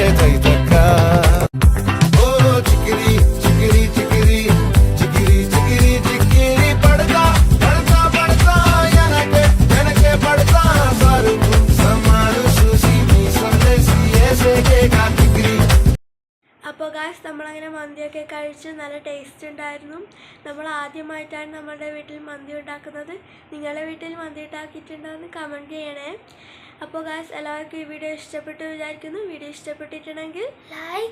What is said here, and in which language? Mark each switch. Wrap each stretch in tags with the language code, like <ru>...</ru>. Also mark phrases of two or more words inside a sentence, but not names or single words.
<te>తైతక్క ఓ చికిరి చికిరి చికిరి చికిరి చికిరి చికిరి పడతా పడతా పడతా ఎనకే ఎనకే పడతా సరుకు సమాను చూసి నీ సందేశి ఏసేకే కాకిరి.</te> <ml>അപ്പോൾ ഗായ്സ് നമ്മളങ്ങനെ മന്തിയൊക്കെ കഴിച്ച് നല്ല ടേസ്റ്റ് ഉണ്ടായിരുന്നു. നമ്മൾ ആദ്യമായിട്ടാണ് നമ്മുടെ വീട്ടിൽ മന്തി ഉണ്ടാക്കുന്നത്. നിങ്ങളുടെ വീട്ടിൽ മന്തി ഉണ്ടാക്കിയിട്ടുണ്ടോ എന്ന് കമൻറ്റ് ചെയ്യണേ. അപ്പോൾ ഗായ്സ് എല്ലാവർക്കും ഈ വീഡിയോ ഇഷ്ടപ്പെട്ടു വിചാരിക്കുന്നു. വീഡിയോ ഇഷ്ടപ്പെട്ടിട്ടുണ്ടെങ്കിൽ ലൈക്ക്,</ml>